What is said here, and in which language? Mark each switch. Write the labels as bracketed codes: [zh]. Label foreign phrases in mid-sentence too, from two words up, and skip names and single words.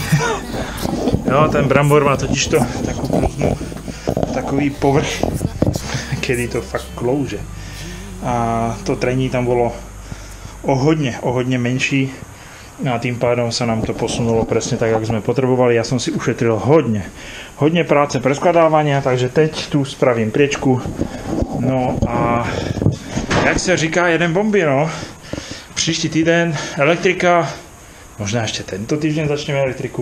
[cs] Jo, ten brambor má totižto takú krúznu, takový povrch, kedy to fakt klouže. A to trení tam bolo o hodne menší. [sk] A tým pádom sa nám to posunulo presne tak, jak sme potrebovali. Ja som si ušetril hodne práce preskladávania, takže teď tu spravím priečku. [cs] No a jak sa říká, jeden bomby, no. Příští týden elektrika, možná [sk] ešte tento týždeň začneme elektriku.